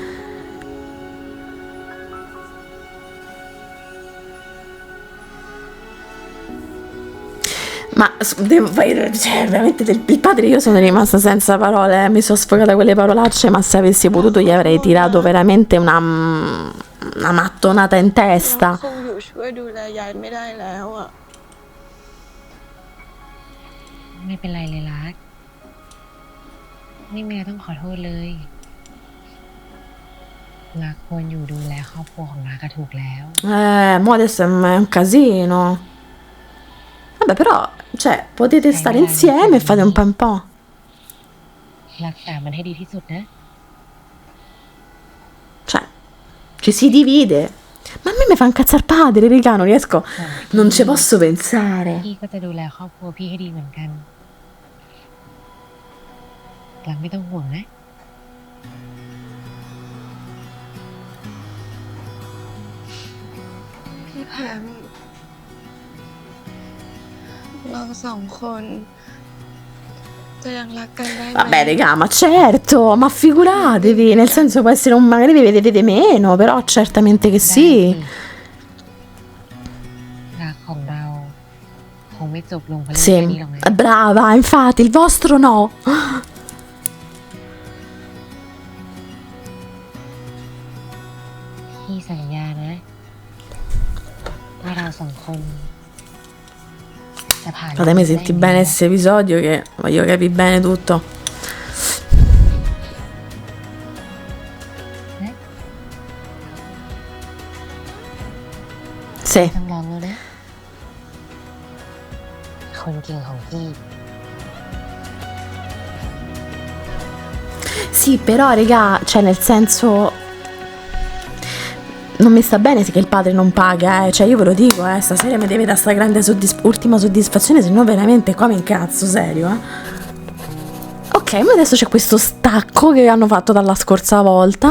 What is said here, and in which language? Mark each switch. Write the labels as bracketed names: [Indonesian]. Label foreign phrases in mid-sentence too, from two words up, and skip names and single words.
[Italian] Ma devo fare, cioè, veramente il padre, io sono rimasta senza parole, mi sono sfogata quelle parolacce, ma se avessi potuto gli avrei tirato veramente una mattonata in testa. [Thai] คงอยู่ช่วยดูแลยายไม่ได้แล้วอ่ะ ๆ ไม่เป็นไรเลยรัก ไม่มีอะไรต้องขอโทษเลย รักควรอยู่ดูแลครอบครัวของรักก็ถูกแล้ว [Italian] Mo adesso è un casino. Vabbè, però, cioè, potete stare insieme e fate un po'. [Thai] รักษามันให้ดีที่สุดนะ [Italian] Cioè, ci si divide. Ma a me mi fa incazzare padre, raga, non riesco. Non ci posso pensare. [Thai] พี่ก็จะดูแลครอบครัวพี่ให้ดีเหมือนกันรักไม่ต้องห่วงนะ พี่แพมเราสองคนจะยังรักกันได้ไหม [Italian] Vabbè, raga, ma certo, ma figuratevi, nel senso può essere un magari vi vedete meno, però certamente che sì. [Thai] รักของเราคงไม่จบลงเพราะเรื่องแค่นี้ [Italian] Sì, [Thai] หรอกนะ [Italian] brava, infatti, il vostro no. [Thai] พี่สัญญานะว่าเราสองคนจะผ่าน [Italian] Fatemi sentire bene questo episodio che voglio capire bene tutto. Sì. [Thai] ต้องลองแล้วนะคนเก่งของพี่ [Italian] Sì, però, raga, cioè nel senso non mi sta bene che il padre non paga, cioè io ve lo dico, stasera mi deve dare sta grande ultima soddisfazione, se no veramente qua mi incazzo, serio, Ok, ma adesso c'è questo stacco che hanno fatto dalla scorsa volta.